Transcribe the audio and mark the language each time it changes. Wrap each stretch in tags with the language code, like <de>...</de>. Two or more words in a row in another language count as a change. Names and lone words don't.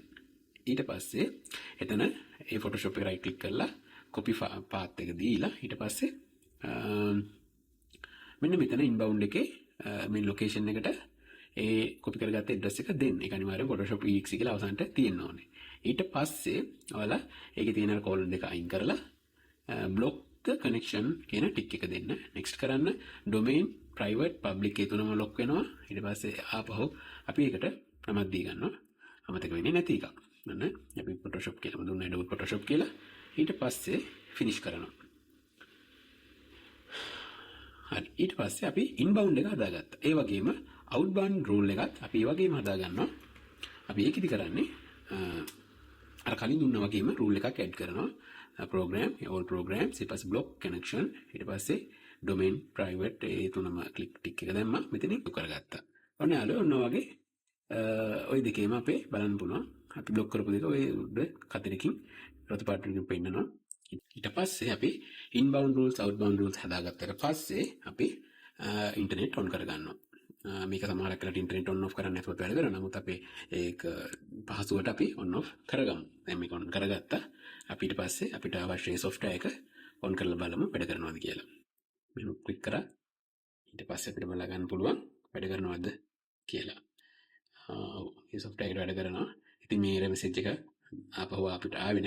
<si>ඊට පස්සේ එතන ඒ Photoshop එක</si> <en>right click</en> <si>කරලා</si> <en>copy path</en> <si>එක දීලා ඊට පස්සේ මෙන්න මෙතන inbound එකේ මේ location එකට ඒ copy කරගත්ත address එක දෙන්න. ඒක අනිවාර්යයෙන් Photoshop exe කියලා අවසානට තියෙන්න ඕනේ. ඊට පස්සේ ඔයාලා ඒකේ තියෙන colon දෙක අයින් කරලා</si> <en>block the connection</en> <si>කියන tick එක දෙන්න. next කරන්න</si> <en>domain private public</en> <si>ඒ තුනම lock වෙනවා. ඊට පස්සේ ආපහු අපි ඒකට නමක් දී ගන්නවා. අමතක වෙන්නේ නැති එකක්. නන්න අපි Photoshop කියලා දුන්නා Adobe Photoshop කියලා. ඊට පස්සේ finish කරනවා. හරි ඊට පස්සේ අපි inbound එක හදාගත්තා. ඒ වගේම</si> <en>outbound rule</en> <si>එකත් අපි ඒ වගේම හදා ගන්නවා. අපි ඒකෙදි කරන්නේ අර කලින් දුන්නා වගේම rule එකක් add කරනවා.</si> <en>program all programs</en> <si>ඊට පස්සේ</si> <en>block connection</en> <si>ඊට පස්සේ</si> <en>domain private</en> <si>ඒ තුනම</si> <en>click tick</en> <si>එක දැම්මා. මෙතනින් කරගත්තා. ඔන්න යාළුවෝ ඔන්න වගේ ওই දෙකේම අපේ බලන්න පුළුවන්. අපි block කරපු දෙක ඔය උඩ කතරකින් රතු පාටින් පෙන්නනවා. ඊට පස්සේ අපි</si> <en>inbound rules outbound rules</en> <si>හදාගත්තට පස්සේ අපි</si> <en>internet on</en> <si>කරගන්නවා. මේක සමහරක් වෙලාවට</si> <en>internet on off</en> <si>කරන්න නැතුවත් වැඩ කරනවා. නමුත් අපි ඒක පහසුවට අපි</si> <en>on off</en> <si>කරගමු. දැන් මේක on කරගත්තා. අපි ඊට පස්සේ අපිට අවශ්‍ය software එක on කරලා බලමු වැඩ කරනවද කියලා. මෙහෙම click කරා. ඊට පස්සේ අපිට බලා ගන්න පුළුවන් වැඩ කරනවද කියලා. මේ software එකට වැඩ කරනවා. ඉතින් මේ</si> <en>error message</en> <si>එක ආපහු අපිට ආවේ නැහැ.</si>